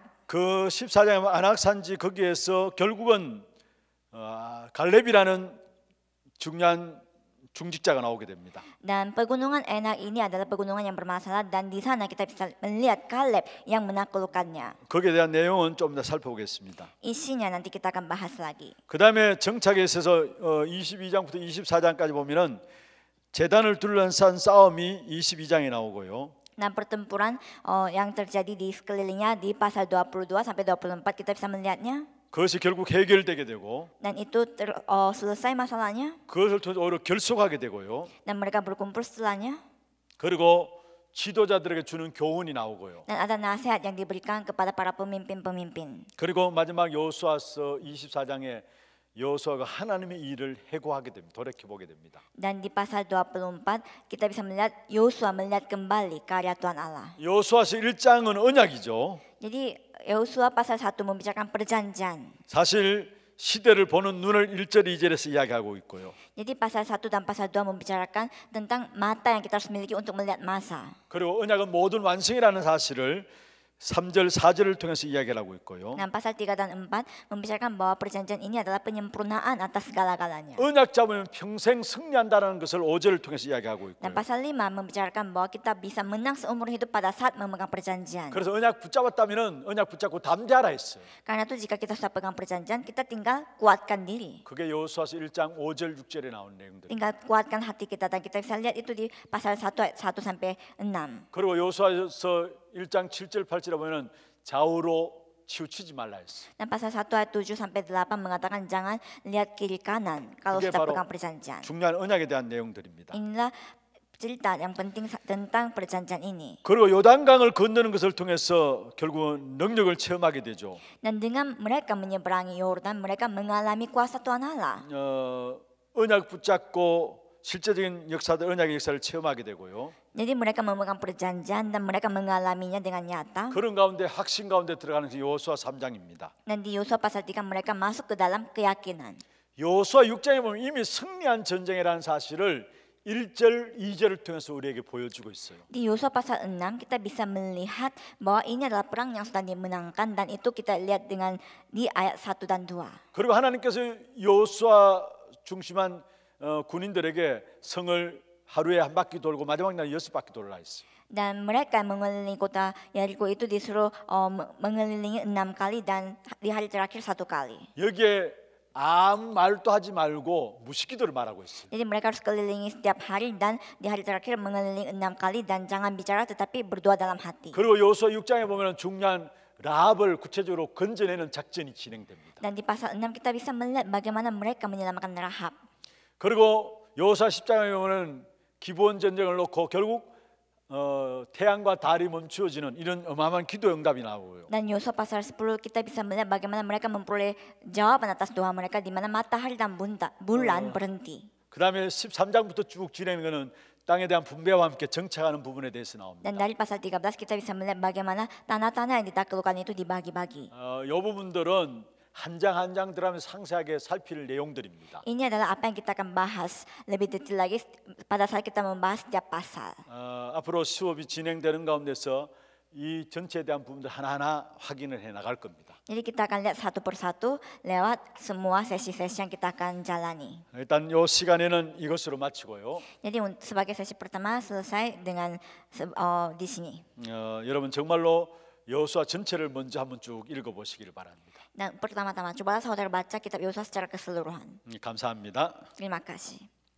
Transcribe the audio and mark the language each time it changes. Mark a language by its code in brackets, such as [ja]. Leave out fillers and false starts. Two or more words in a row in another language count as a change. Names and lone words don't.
[ko] 그 14장에 아낙산지 거기에서 결국은 갈렙이라는 중요한 중직자가 나오게 됩니다. [id] Dan pegunungan Enak ini adalah pegunungan yang bermasalah, dan di sana kita bisa melihat Kaleb yang menaklukkannya. [ko] 거기에 대한 내용은 좀 더 살펴보겠습니다. [id] Isinya nanti kita akan bahas lagi. [ko] 그다음에 정착에 있어서 22장부터 24장까지 보면은 제단을 둘러싼 싸움이 22장에 나오고요. [id] Dan pertempuran yang terjadi di sekelilingnya di pasal 22 sampai 24 kita bisa melihatnya. [ko] 그것이 결국 해결되게 되고, [id] Dan itu selesai masalahnya. [ko] 그것을 통해서 오히려 결속하게 되고요. [id] Dan mereka berkumpul setelahnya. [ko] 그리고 지도자들에게 주는 교훈이 나오고요. [id] Dan ada nasihat yang diberikan kepada para pemimpin-pemimpin. [ko] 그리고 마지막 여호수아서 24장에 여호수아가 하나님의 일을 해고하게 됩니다. 돌이켜 보게 됩니다. [id] Dan di pasal 24 kita bisa melihat Yosua melihat kembali karya Tuhan Allah. [ko] 여호수아서 1장은 언약이죠. [id] Jadi Yosua pasal 1 membicarakan perjanjian. [ko] 사실 시대를 보는 눈을 1절 2절에서 이야기하고 있고요. [id] Jadi pasal 1 dan pasal 2 membicarakan tentang mata yang kita harus miliki untuk melihat masa. [ko] 그리고 언약은 모든 완성이라는 사실을 3절 4절을 통해서 이야기를 하고 있고요. [id] Dan pasal 3 dan 4 membicarakan bahwa perjanjian ini adalah penyempurnaan atas segala-galanya. [ko] 언약 잡으면 평생 승리한다는 것을 5절을 통해서 이야기하고 [id] Dan [ko] 있고요. [id] pasal 5 membicarakan bahwa kita bisa menang seumur hidup pada saat memegang perjanjian. [ko] 그래서 언약 붙잡았다면은 언약 붙잡고 담대하라 했어요. [id] Karena itu jika kita sudah pegang perjanjian, kita tinggal kuatkan diri. [ko] 그게 여호수아서 1장 5절 6절에 나온 내용들. [id] Tinggal kuatkan hati kita, dan kita bisa lihat itu di pasal 1 ayat 1 sampai 6. [ko] 그리고 여호수아서 1장 7절 8절에 보면은 좌우로 치우치지 말라 했어요. [id] Dan pasal 1 ayat 7 sampai 8 mengatakan jangan lihat kiri kanan kalau [ko] 그게 [id] sedang [ko] 바로 [id] pegang perjanjian. [ko] 중요한 언약에 대한 내용들입니다. [id] Inilah cerita yang penting tentang perjanjian ini. [ko] 그리고 요단강을 건너는 것을 통해서 결국은 능력을 체험하게 되죠. [id] Dan dengan mereka menyeberangi Yordan, mereka mengalami kuasa Tuhan Allah. [ko] 언약 붙잡고 실제적인 역사들, 언약의 역사를 체험하게 되고요. [id] Jadi mereka memegang perjanjian dan mereka mengalaminya dengan nyata. [ko] 그런 가운데 확신 가운데 들어가는 것이 여호수아 3장입니다. [id] Dan di Yosua pasal 3 mereka masuk ke dalam keyakinan. [ko] 여호수아 6장에 보면 이미 승리한 전쟁이라는 사실을 1절, 2절을 통해서 우리에게 보여주고 있어요. [id] Di Yosua pasal 6 kita bisa melihat bahwa ini adalah perang yang sudah dimenangkan dan itu kita lihat dengan di ayat 1 dan 2. [ko] 그리고 하나님께서 여호수아 중심한 군인들에게 성을 하루에 한 바퀴 돌고 마지막 날 6바퀴 돌라 했어요. [id] Dan mereka mengelilingi kota Yeriko itu disuruh mengelilingi 6 kali dan di hari terakhir 1 kali. [ko] 여기에 아무 말도 하지 말고 무식기도를 말하고 있어요. [id] Jadi mereka harus kelilingi setiap hari dan di hari terakhir mengelilingi 6 kali dan jangan bicara tetapi berdoa dalam hati. [ko] 그리고 여호수아 6장에 보면 중요한 라합을 구체적으로 건져내는 작전이 진행됩니다. [id] Dan di pasal 6 kita bisa melihat bagaimana mereka menyelamatkan Rahab. [ko] 그리고 여호수아 10장에 보면 기브온 전쟁을 놓고 결국 태양과 달이 멈추어지는 이런 어마어마한 기도 응답이 나오고요. [id] Dan Yosua pasal 10 kita bisa melihat bagaimana mereka memperoleh jawaban atas doa mereka di mana matahari dan bulan berhenti. [ko] 그다음에 13장부터 쭉 진행하는 거는 땅에 대한 분배와 함께 정착하는 부분에 대해서 나옵니다. [id] Dan dari pasal 13 kita bisa melihat bagaimana tanah-tanah yang ditaklukkan itu dibagi-bagi. [ko] 이 부분들은 한 장 한 장 들어가면서 상세하게 살필 내용들입니다. [id] Ini adalah apa yang kita akan bahas lebih detail lagi pada saat kita membahas setiap pasal. [ko] 앞으로 수업이 진행되는 가운데서 이 전체에 대한 부분들 하나하나 확인을 해 나갈 겁니다. [id] Jadi kita akan lihat satu persatu lewat semua sesi-sesi yang kita akan jalani. [ko] 일단 이 시간에는 이것으로 마치고요. [id] Jadi sebagai sesi pertama selesai dengan di sini. [ko] 여러분 정말로 여호수아 전체를 먼저 한번 쭉 읽어보시기를 바랍니다. [id] Dan pertama-tama cobalah saudara baca kitab Yosua secara keseluruhan. [ko] 감사합니다. [id] Terima kasih.